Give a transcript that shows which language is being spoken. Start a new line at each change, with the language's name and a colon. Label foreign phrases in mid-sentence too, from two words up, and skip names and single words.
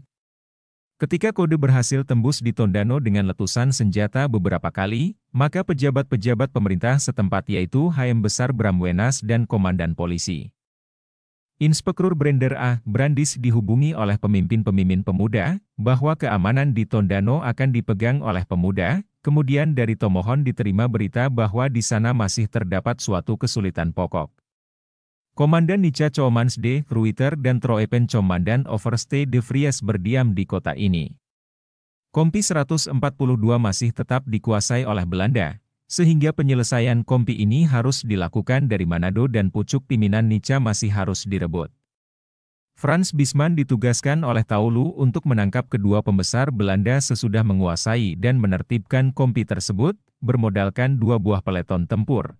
Indonesian: Ketika kode berhasil tembus di Tondano dengan letusan senjata beberapa kali, maka pejabat-pejabat pemerintah setempat yaitu HM Besar Bramwenas dan Komandan Polisi Inspektur Brender A. Brandis dihubungi oleh pemimpin-pemimpin pemuda, bahwa keamanan di Tondano akan dipegang oleh pemuda. Kemudian dari Tomohon diterima berita bahwa di sana masih terdapat suatu kesulitan pokok. Komandan Nica Comans de Ruiter dan Troepen Comandan Overste de Vries berdiam di kota ini. Kompi 142 masih tetap dikuasai oleh Belanda, sehingga penyelesaian kompi ini harus dilakukan dari Manado dan pucuk pimpinan Nica masih harus direbut. Frans Bisman ditugaskan oleh Taulu untuk menangkap kedua pembesar Belanda sesudah menguasai dan menertibkan kompi tersebut, bermodalkan 2 buah peleton tempur.